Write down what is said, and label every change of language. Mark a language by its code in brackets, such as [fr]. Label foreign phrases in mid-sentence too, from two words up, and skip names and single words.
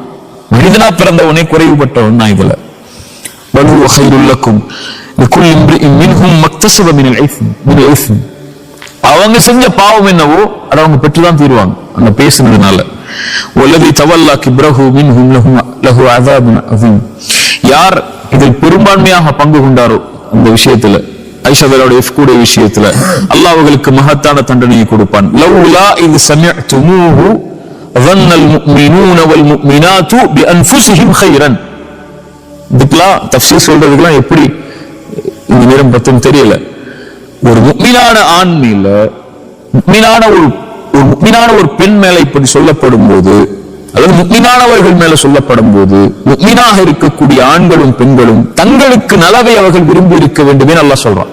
[ta] மனிதனா பிறந்தவனே குறைவுபட்டவன் தான். இதுல அவங்க செஞ்ச பாவம் என்னவோ அதை அவங்க பெற்றுதான் தீருவாங்க அந்த பேசுனதுனால. யார் இதில் பெரும்பான்மையாக பங்கு கொண்டாரோ அந்த விஷயத்துல, ஐஷாவுடைய விஷயத்துல அல்லாஹ் அவர்களுக்கு மகத்தான தண்டனையை கொடுப்பான். [ar] لولا إذ سمعتموه ظن المؤمنون والمؤمنات بانفسهم خيرا. [ta] இதுக்கெல்லாம் தஃப்சீர் சொல்றதுக்கெல்லாம் எப்படி இந்த நேரம் பத்தும் தெரியல. ஒரு முஃமினான ஆண் மேல முஃமினான ஒரு பெண் மேல இப்படி சொல்லப்படும் போது, அல்லது முஃமினானவர்கள் மேல சொல்லப்படும் போது, முஃமினாக இருக்கக்கூடிய ஆண்களும் பெண்களும் தங்களுக்கு நலவை அவர்கள் விரும்பி இருக்க வேண்டும் என்று அல்லாஹ் சொல்றான்.